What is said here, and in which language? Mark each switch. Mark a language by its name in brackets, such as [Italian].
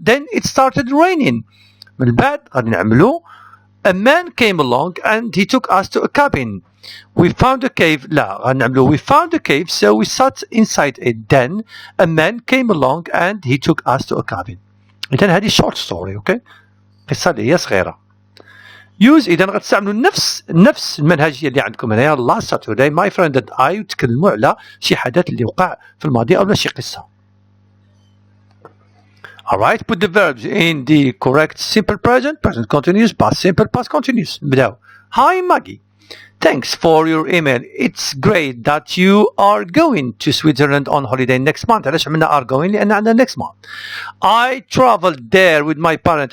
[English] Then it started raining. [Arabic] من بعد غادي نعملو [English] a man came along and he took us to a cabin. We found a cave. [Arabic] لا غادي نعملو [English] we found a cave so we sat inside it. Then a man came along and he took us to a cabin. [Arabic] إذا هذه short story. Okay قصة اللي هي صغيرة. use إذا غتستعملوا نفس المنهجية اللي عندكم هنايا. [English] last Saturday my friend and I [Arabic] تكلموا على شي حدث اللي وقع في الماضي أو شي قصة. [English] alright put the verbs in the correct simple present continuous past simple past continuous. [Arabic] نبداو. [English] Hi Maggie, thanks for your email. It's great that you are going to Switzerland on holiday next month. [Arabic] علاش عملنا [English] are going؟ [Arabic] لأن عندنا [English] next month. I traveled there with my parents.